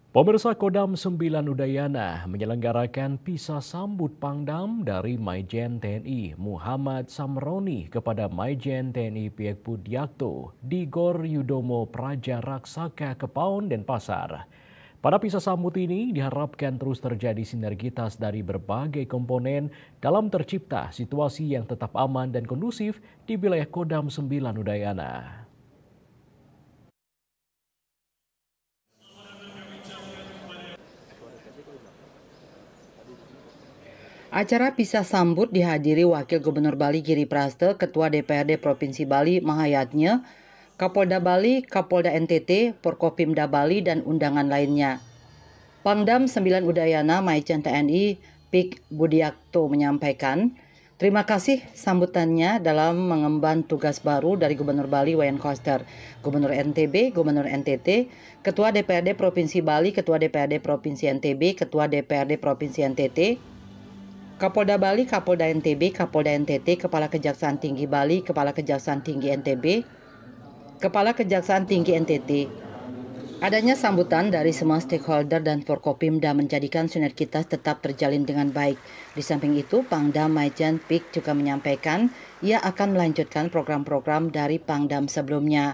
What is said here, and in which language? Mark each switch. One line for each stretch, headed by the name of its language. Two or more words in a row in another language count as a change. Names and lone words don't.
Indonesian: Pemirsa Kodam 9 Udayana menyelenggarakan pisah sambut Pangdam dari Maijen TNI Muhammad Samroni kepada Maijen TNI Piek Budiakto di Gor Yudomo Praja Raksaka Kepaun, Denpasar. Pada pisah sambut ini diharapkan terus terjadi sinergitas dari berbagai komponen dalam tercipta situasi yang tetap aman dan kondusif di wilayah Kodam 9 Udayana. Acara pisah sambut dihadiri Wakil Gubernur Bali Giri Praste, Ketua DPRD Provinsi Bali Mahayatnya, Kapolda Bali, Kapolda NTT, Porkopimda Bali, dan undangan lainnya. Pangdam 9 Udayana Maijen TNI Piek Budiakto menyampaikan, terima kasih sambutannya dalam mengemban tugas baru dari Gubernur Bali Wayan Koster, Gubernur NTB, Gubernur NTT, Ketua DPRD Provinsi Bali, Ketua DPRD Provinsi NTB, Ketua DPRD Provinsi NTT, Kapolda Bali, Kapolda NTB, Kapolda NTT, Kepala Kejaksaan Tinggi Bali, Kepala Kejaksaan Tinggi NTB, Kepala Kejaksaan Tinggi NTT. Adanya sambutan dari semua stakeholder dan Forkopimda menjadikan sinergitas tetap terjalin dengan baik. Di samping itu, Pangdam Maijen Piek juga menyampaikan ia akan melanjutkan program-program dari Pangdam sebelumnya.